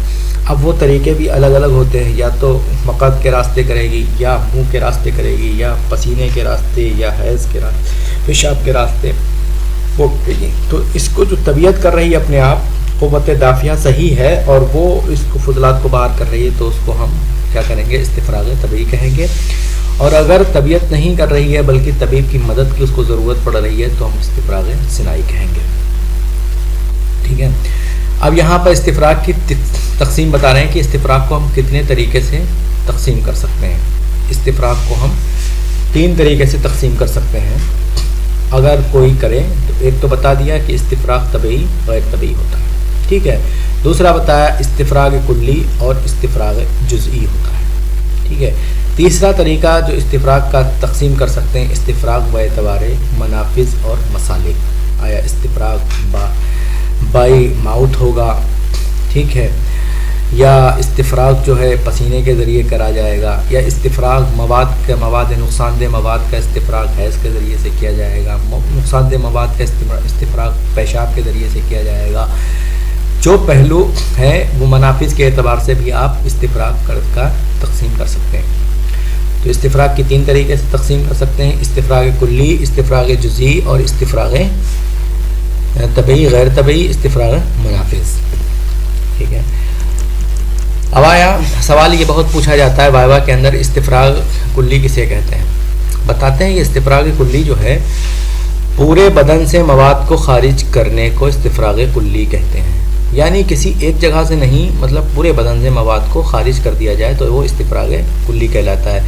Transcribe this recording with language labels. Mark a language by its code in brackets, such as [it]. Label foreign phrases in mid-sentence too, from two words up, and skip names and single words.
[ur] اب وہ طریقے بھی الگ الگ ہوتے ہیں، یا تو مقعد کے راستے کرے گی، یا منہ کے راستے کرے گی، یا پسینے کے راستے، یا حیض کے راستے، پیشاب کے راستے وہ کرے گی۔ تو اس کو جو طبیعت کر رہی ہے اپنے آپ، قوت دافعہ صحیح ہے اور وہ اس کو فضلات کو باہر کر رہی ہے، تو اس کو ہم کیا کریں گے، استفراغ طبیعی کہیں گے۔ اور اگر طبیعت نہیں کر رہی ہے بلکہ طبیب کی مدد کی اس کو ضرورت پڑ رہی ہے تو ہم استفراغ صناعی کہیں گے۔ ٹھیک ہے، اب یہاں پر استفراغ کی تقسیم بتا رہے ہیں کہ استفراغ کو ہم کتنے طریقے سے تقسیم کر سکتے ہیں۔ استفراغ کو ہم 3 طریقے سے تقسیم کر سکتے ہیں اگر کوئی کرے تو۔ ایک تو بتا دیا کہ استفراغ طبیعی غیر طبیعی ہوتا ہے، ٹھیک ہے۔ دوسرا بتایا استفراغ کلی اور استفراغ جزئی ہوتا ہے، ٹھیک ہے۔ تیسرا طریقہ جو استفراغ کا تقسیم کر سکتے ہیں، استفراغ باعتبار منافذ اور مسالک۔ آیا استفراغ [en] by mouth [ur] ہوگا، ٹھیک ہے، یا استفراغ جو ہے پسینے کے ذریعے کرا جائے گا، یا استفراغ مواد نقصان دہ مواد کا استفراغ حیض کے ذریعے سے کیا جائے گا، نقصان دہ مواد کا استفراغ پیشاب کے ذریعے سے کیا جائے گا۔ جو پہلو ہیں وہ منافذ کے اعتبار سے بھی آپ استفراغ کا تقسیم کر سکتے ہیں۔ تو استفراغ کی 3 طریقے سے تقسیم کر سکتے ہیں، استفراغ کلی، استفراغ جزئی اور استفراغ طبیعی غیر طبیعی، استفراغ منافذ، ٹھیک ہے۔ اب آیا سوال یہ بہت پوچھا جاتا ہے وائوا کے اندر، استفراغ کلی کسے کہتے ہیں؟ بتاتے ہیں یہ استفراغ کلی جو ہے پورے بدن سے مواد کو خارج کرنے کو استفراغ کلی کہتے ہیں، یعنی کسی ایک جگہ سے نہیں، مطلب پورے بدن سے مواد کو خارج کر دیا جائے تو وہ استفراغ کلی کہلاتا ہے۔